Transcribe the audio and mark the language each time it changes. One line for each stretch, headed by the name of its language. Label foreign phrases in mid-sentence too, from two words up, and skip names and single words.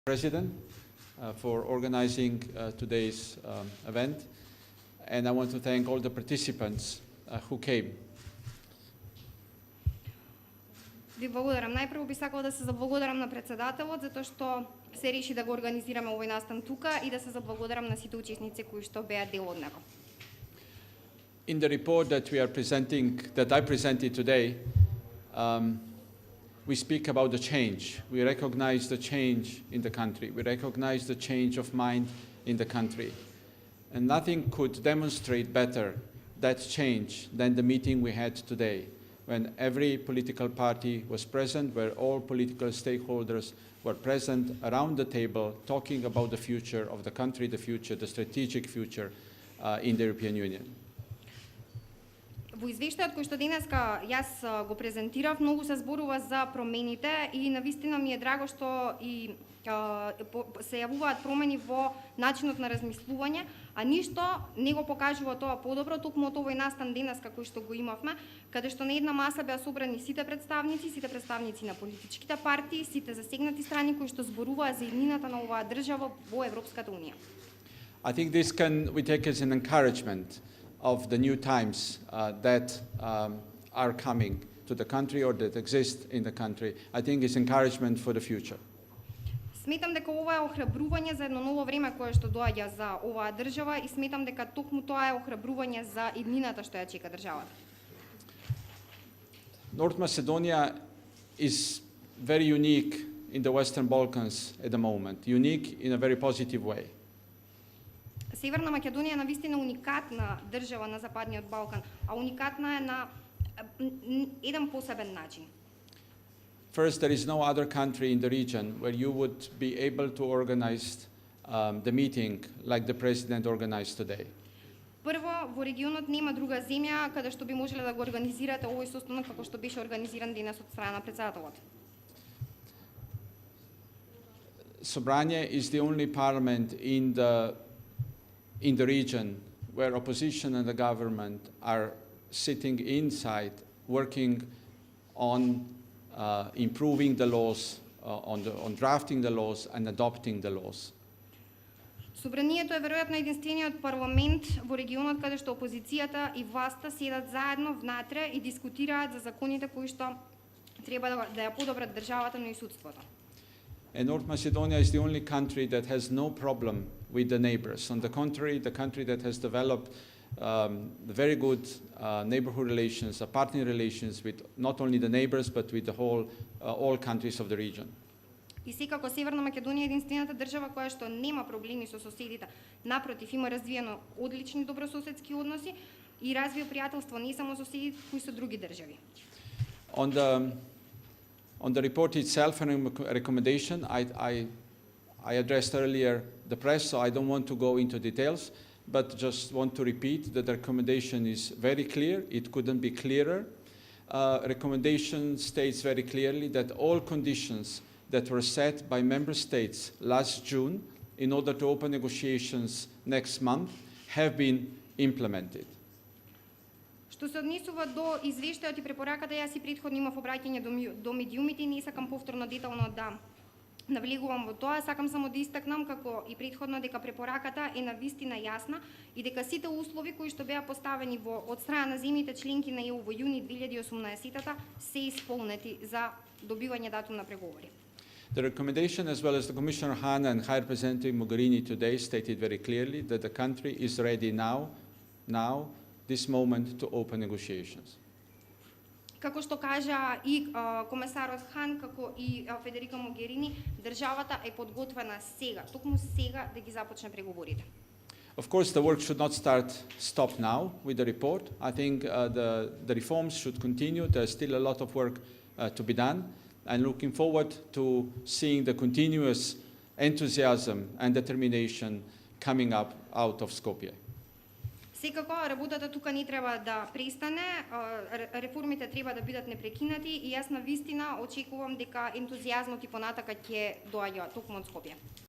English: President for organizing today's event, and I want to thank all the participants who came.
Macedonian: Ви благодарам. Најпрво би сакала да се заблагодарам на председателот затоа што се реши да го организираме овој настан тука и да се заблагодарам на сите учесници кои што беа дел од него.
English: In the report that I presented today, we speak about the change. We recognize the change in the country. We recognize the change of mind in the country. And nothing could demonstrate better that change than the meeting we had today, when every political party was present, where all political stakeholders were present around the table, talking about the future of the country, the strategic future in the European Union.
Macedonian: Во извештајот кој што денеска јас го презентирав, многу се зборува за промените и навистина ми е драго што и се јавуваат промени во начинот на размислување, а ништо не го покажува тоа подобро, токму од овој настан денеска кој што го имавме, каде што на една маса беа собрани сите представници на политичките партии, сите засегнати страни кои што зборуваа за иднината на оваа држава во Европската унија.
English: I think this we take as an encouragement of the new times that are coming to the country or that exist in the country. I think it's encouragement for the future.
Macedonian: Сметам дека ова е охрабрување за едно ново време кое што доаѓа за оваа држава и сметам дека токму тоа е охрабрување за иднината што ја чека државата.
English: North Macedonia is very unique in the Western Balkans at the moment, unique in a very positive way.
Macedonian: Северна Македонија е навистина уникатна држава на Западниот Балкан, а уникатна е на еден посебен начин.
English: First, there is no other country in the region where you would be able to organize the meeting like the President organized today.
Macedonian: Прво, во регионот нема друга земја каде што би можеле да го организирате овој состанок како што беше организиран денес од страна на председателот.
English: Sobranje is the only parliament in the region where opposition and the government are sitting inside, working on improving the laws, on drafting the laws and adopting the laws.
Macedonian: Собранието е веројатно единствениот парламент во регионот каде што опозицијата и власта седат заедно внатре и дискутираат за законите кои што треба да ја подобрат државата, но и судството.
English: And North Macedonia is the only country that has no problem with the neighbors. On the contrary, the country that has developed very good neighborhood relations, partner relations with not only the neighbors but with the all countries of the region.
Macedonian: И секако Северна Македонија е единствената држава која што нема проблеми со соседите. Напротив, има развиено одлични добрососедски односи и развива пријателство не само со соседите, кои со други држави.
English: On the report itself and recommendation, I addressed earlier the press, so I don't want to go into details, but just want to repeat that the recommendation is very clear. It couldn't be clearer. Recommendation states very clearly that all conditions that were set by member states last June in order to open negotiations next month have been implemented.
Macedonian: Што се однесува до извештајот и препораката, јас и претходно имав обраќање до медиумите и не сакам повторно детално да навлегувам во тоа, сакам само да истакнам како и претходно дека препораката е навистина јасна и дека сите услови кои што беа поставени од страна на земјите членки на ЕУ во јуни 2018 се исполнети за добивање датум на преговори.
English: The recommendation, as well as the Commissioner Hahn and High Representative Mogherini today, stated very clearly that the country is ready now, this moment, to open negotiations.
Macedonian: Како што кажа и комесарот Хан, како и Федерика Могерини, државата е подготвена сега, токму сега да ги започне преговорите.
English: Of course, the work should not stop now with the report. I think the reforms should continue. There's still a lot of work to be done. I'm looking forward to seeing the continuous enthusiasm and determination coming up out of Skopje.
Macedonian: Секако, работата тука не треба да престане, реформите треба да бидат непрекинати и јас навистина очекувам дека ентузијазмот и понатака ќе доаѓа токму од Скопје.